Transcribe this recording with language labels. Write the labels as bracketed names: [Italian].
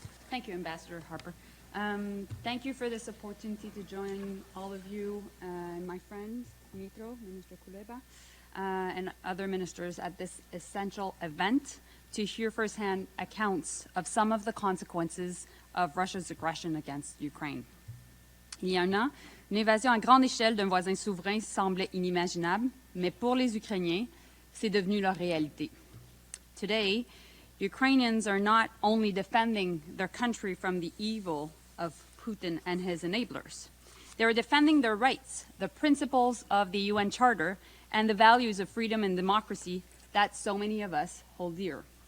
[English] Thank you, Ambassador Harper. Thank you for this opportunity to join all of you and my friends, Mitro, Minister Kuleba, and other ministers at this essential event to hear firsthand accounts of some of the consequences of Russia's aggression against Ukraine. [French] Il y a un an, une invasion à grande échelle d'un voisin souverain semblait inimaginable, mais pour les Ukrainiens, c'est devenu leur réalité. [English] Today, Ukrainians are not only defending their country from the evil of Putin and his enablers, they are defending their rights, the principles of the UN Charter, and the values of freedom and democracy that so many of us hold dear.